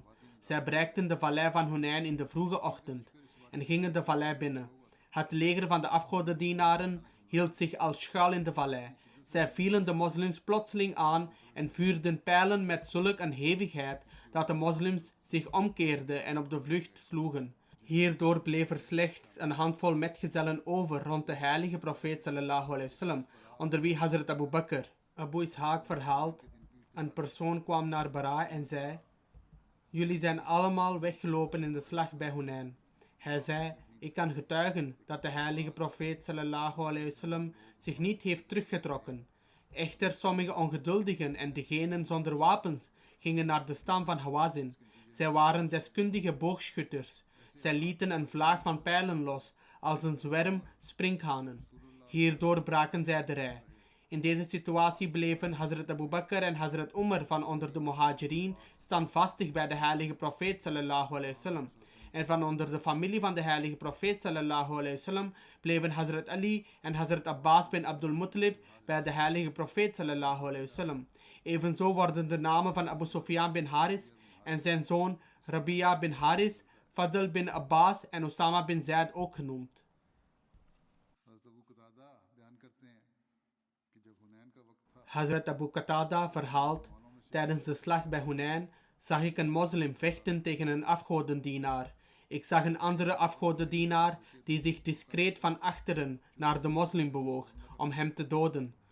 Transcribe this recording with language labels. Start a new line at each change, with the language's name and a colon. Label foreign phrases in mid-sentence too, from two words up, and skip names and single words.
Dutch: Zij bereikten de vallei van Hunain in de vroege ochtend en gingen de vallei binnen. Het leger van de afgodendienaren hield zich als schuil in de vallei. Zij vielen de moslims plotseling aan en vuurden pijlen met zulk een hevigheid dat de moslims zich omkeerden en op de vlucht sloegen. Hierdoor bleef er slechts een handvol metgezellen over rond de heilige profeet
Arabic: صلى الله عليه وسلم,
Dutch: onder wie Hazrat Abu Bakr. Abu Ishaq verhaalt, een persoon kwam naar Bara en zei: jullie zijn allemaal weggelopen in de slag bij Hunain. Hij zei: ik kan getuigen dat de heilige profeet
Arabic: صلى الله عليه وسلم
Dutch: zich niet heeft teruggetrokken. Echter sommige ongeduldigen en degenen zonder wapens gingen naar de stam van Hawazin. Zij waren deskundige boogschutters. Zij lieten een vlaag van pijlen los, als een zwerm sprinkhanen. Hierdoor braken zij de rij. In deze situatie bleven Hazrat Abu Bakr en Hazrat Umar van onder de Muhajirin standvastig bij de heilige profeet
Arabic: صلى الله عليه وسلم.
Dutch: En van onder de familie van de heilige profeet
Arabic: صلى الله عليه وسلم
Dutch: bleven Hazrat Ali en Hazrat Abbas bin Abdul Muttalib bij de heilige profeet
Arabic: صلى الله عليه وسلم.
Dutch: Evenzo worden de namen van Abu Sufyan bin Haris en zijn zoon Rabia bin Haris, Fadl bin Abbas en Osama bin Zaid ook genoemd. Hazrat Abu Qatada verhaalt: tijdens de slag bij Hunain zag ik een moslim vechten tegen een afgodendienaar. Ik zag een andere afgodendienaar die zich discreet van achteren naar de moslim bewoog om hem te doden.